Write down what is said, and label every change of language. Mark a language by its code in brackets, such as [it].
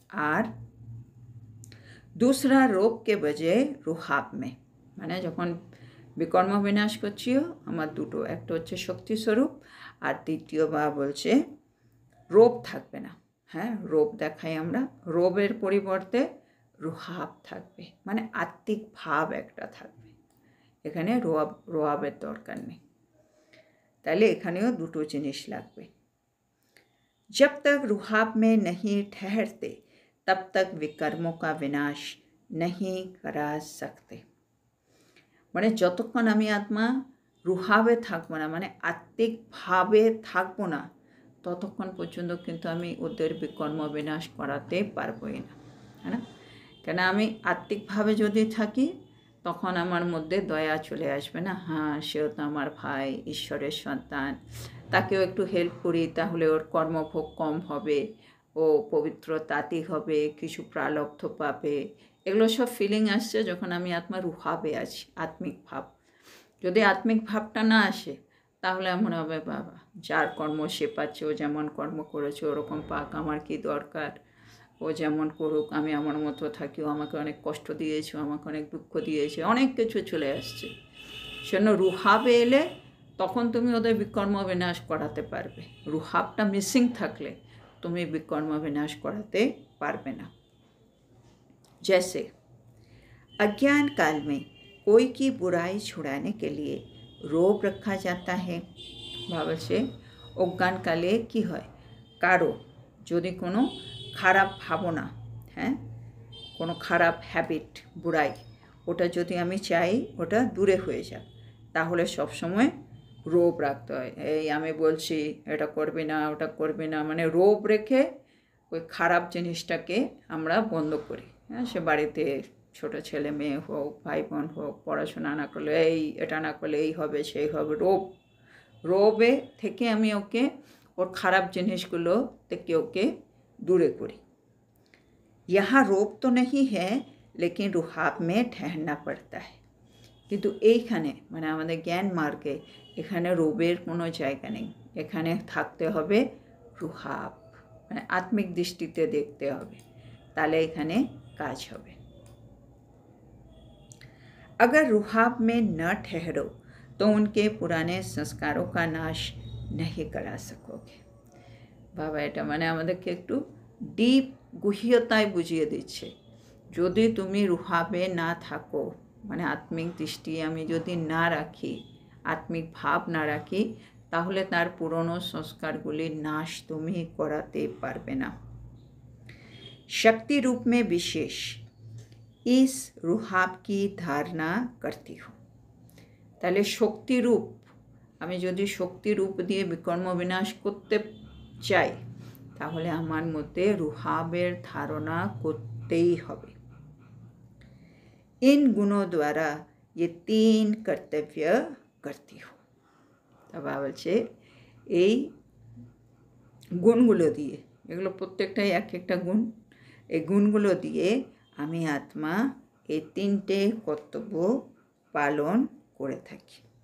[bn] আর [hi] दूसरा रोग के बजाय [bn] रुहाब में, মানে যখন বিকর্ম বিনাশ করছিও আমার দুটো, একটা হচ্ছে শক্তি স্বরূপ আর দ্বিতীয় বাবা বলছে রোগ থাকবে না। হ্যাঁ, রোগ দেখাই আমরা, রোগের পরিবর্তে রুহাব থাকবে, মানে আত্মিক ভাব একটা থাকবে। এখানে রোয়াবের দরকার নেই, তাহলে এখানেও দুটো জিনিস লাগবে। [hi] जब तक रुहाब में नहीं ठहरते तब तक विकर्मों का विनाश नहीं करा सकते। [bn] মানে যতক্ষণ আমি আত্মা রুহাবে থাকবো না, মানে আত্মিক ভাবে থাকবো না, ততক্ষণ পর্যন্ত কিন্তু আমি ওদের বিকর্ম বিনাশ করাতে পারবোই না, হ্যাঁ না? কেন আমি আত্মিকভাবে যদি থাকি তখন আমার মধ্যে দয়া চলে আসবে না। হ্যাঁ, সেও তো আমার ভাই, ঈশ্বরের সন্তান, তাকেও একটু হেল্প করি তাহলে ওর কর্মভোগ কম হবে, ও পবিত্র তাঁতি হবে, কিছু প্রালব্ধ পাবে, এগুলো সব ফিলিং আসছে যখন আমি আত্মার রুহাবে আছি, আত্মিক ভাব। যদি আত্মিক ভাবটা না আসে তাহলে মনে হবে বাবা যার কর্ম সে পাচ্ছে, ও যেমন কর্ম করেছে ওরকম পাক, আমার কি দরকার, ও যেমন করুক, আমি আমার মতো থাকি, ও আমাকে অনেক কষ্ট দিয়েছে, আমাকে অনেক দুঃখ দিয়েছে, অনেক কিছু চলে আসছে। সেজন্য রুহাবে এলে তখন তুমি ওদের বিকর্ম বিনাশ করাতে পারবে। রুহাবটা মিসিং থাকলে তুমি বিকর্ম বিনাশ করাতে পারবে না। [hi] जैसे अज्ञान काल में कोई की बुराई छुड़ाने के लिए रोब रखा जाता है। बाबा से [bn] অজ্ঞানকালে কি হয়, কারো যদি কোনো খারাপ ভাবনা, হ্যাঁ, কোনো খারাপ হ্যাবিট, বুড়াই, ওটা যদি আমি চাই ওটা দূরে হয়ে যাক, তাহলে সবসময় রোব রাখতে হয়। এই আমি বলছি এটা করবি না, ওটা করবি না, মানে রোব রেখে ওই খারাপ জিনিসটাকে আমরা বন্ধ করি। হ্যাঁ, সে বাড়িতে ছোটো ছেলে মেয়ে হোক, ভাই বোন হোক, পড়াশোনা না করলে এই, এটা না করলে এই হবে সেই হবে, রোবে থেকে আমি ওকে ওর খারাপ জিনিসগুলো থেকে ওকে দূরে করি। [hi] यहाँ रोब तो नहीं है लेकिन रुहाब में ठहरना पड़ता है। [bn] কিন্তু এইখানে মানে আমাদের জ্ঞান মার্গে এখানে রোবের কোনো জায়গা নেই, এখানে থাকতে হবে রুহাব, মানে আত্মিক দৃষ্টিতে দেখতে হবে, তাহলে এখানে কাজ হবে। [hi] अगर रुहाब में न ठहरो तो उनके पुराने संस्कारों का नाश नहीं करा सकोगे। [bn] বাবা এটা মানে আমাদেরকে একটু ডিপ গভীরতায় বুঝিয়ে দিচ্ছে। যদি তুমি রুহাবে না থাকো, মানে আত্মিক দৃষ্টি আমি যদি না রাখি, আত্মিক ভাব না রাখি, তাহলে তার পুরনো সংস্কারগুলির নাশ তুমি করাতে পারবে না। [hi] शक्ति रूप में विशेष इस रुहाब की धारणा करती हो। [bn] তাহলে শক্তিরূপ, আমি যদি শক্তিরূপ দিয়ে বিকর্ম বিনাশ করতে চাই তাহলে আমার মধ্যে রুহাবের ধারণা করতেই হবে। [hi] इन गुणों द्वारा ये 3 कर्तव्य करती हूँ। [bn] বাবা বলছে এই গুণগুলো দিয়ে, এগুলো প্রত্যেকটাই এক একটা গুণ, এই গুণগুলো দিয়ে আমি আত্মা এই 3টে কর্তব্য পালন করে থাকি।